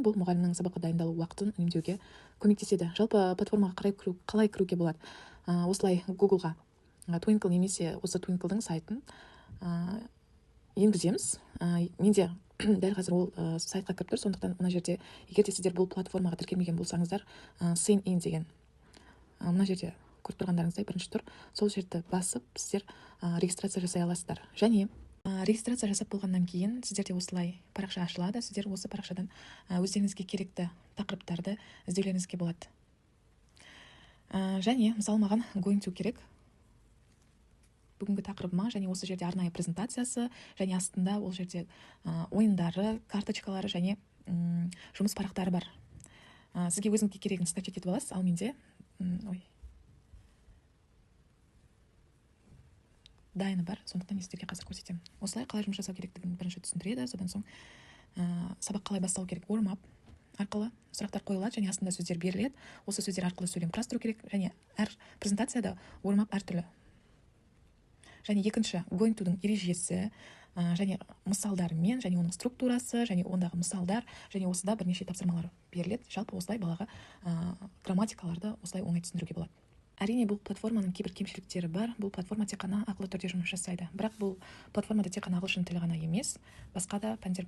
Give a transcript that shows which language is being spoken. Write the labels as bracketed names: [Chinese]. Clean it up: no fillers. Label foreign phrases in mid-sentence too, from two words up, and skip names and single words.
[Kazakh] Бұл мұғалімнің сабаққа дайындалу уақытын үнемдеуге көмектеседі. Жалпы платформаға қалай кіруге болады? Осылай Google-ға Twinkle немесе осы Twinkle'дың сайтын енгіземіз. Менде дәл қазір ол сайтқа кіріп тұр, сондықтан мына жерде егер де сіздер бұл платформаға тіркелмеген болсаңыздар, [English] sign in [Kazakh] деген мына жерде көріп тұрғандарыңыздай бірінші тұр. Сол жерді басып сіздер регистрация жасай аласыздар. Және регистрация жасап болғаннан кейін сіздерде осылай парақша ашылады. Сіздер осы парақшадан өздеріңізге керекті тақырыптарды іздеулеріңізге болады. Және мысалы маған [English] going to [Kazakh] керек. Бүгінгі тақырыбыма және осы жерде арнайы презентациясы, және астында ол жерде ойындары, карточкалары және жұмыс парақтары бар. Сізге өзіңізге керегін снапчат етіп аласыз, ал менде дайыны бар, сондықтан мен сіздерге қазір көрсетемін. Осылай қалай жұмыс жасау керектігін бірінші түсіндіреді, содан соң сабақ қалай басталу керек, warm-up арқылы сұрақтар қойылады және астында сөздер беріледі. Осы сөздер арқылы сөйлем құрастыру керек, және әр презентацияда warm-up әртүрлі. Және екінші [English] going to- [Kazakh] дің ережесі, және мысалдарымен, және оның структурасы, және ондағы мысалдар, және осыда бірнеше тапсырмалар беріледі. Жалпы осылай балаға грамматикаларды осылай оңай түсіндіруге болады. Әрине, бұл платформаның кейбір кемшіліктері бар. Бұл платформа тек қана ақылы түрде жұмыс жасайды. Бірақ бұл платформада тек қана ағылшын тілі ғана емес, басқа да пәндер бар.